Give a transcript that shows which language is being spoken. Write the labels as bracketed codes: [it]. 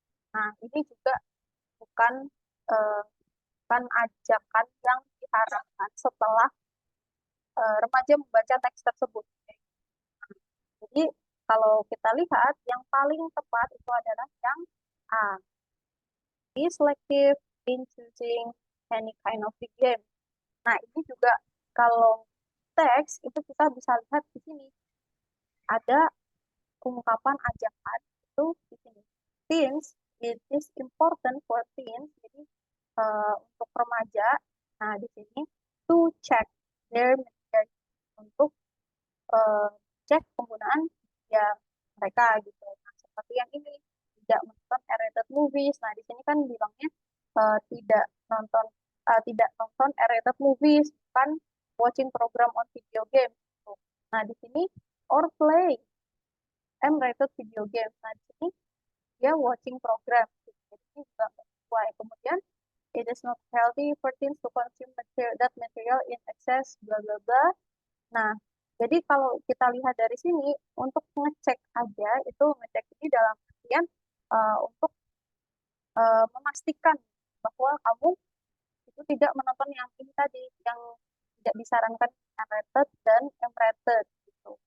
[id] Nah, ini juga bukan eh, bukan ajakan yang diharapkan setelah remaja membaca teks tersebut. Jadi, kalau kita lihat, yang paling tepat itu adalah yang A. [en] Be selective in choosing any kind of game. [id] Nah, ini juga kalau teks itu kita bisa lihat di sini ada ungkapan ajakan itu di sini. [en] Teens, it is important for teens. [id] Jadi untuk remaja, nah di sini [en] to check their media [id] untuk eh, cek penggunaan ya mereka gitu. Nah, seperti yang ini tidak menonton R-rated movies. Nah, di sini kan bilangnya tidak nonton R-rated movies, bukan [en] watching program on video game. [id] Gitu. Nah, di sini [en] or play M-rated video game. [id] Nah, di sini dia [en] watching program. [id] Gitu. Jadi ini juga sesuai. Kemudian [en] it is not healthy for teens to consume that material in excess, bla bla bla. [id] Nah, jadi kalau kita lihat dari sini, untuk ngecek aja, itu ngecek ini dalam artian untuk memastikan bahwa kamu itu tidak menonton yang ini tadi, yang tidak disarankan unrated dan unrated gitu.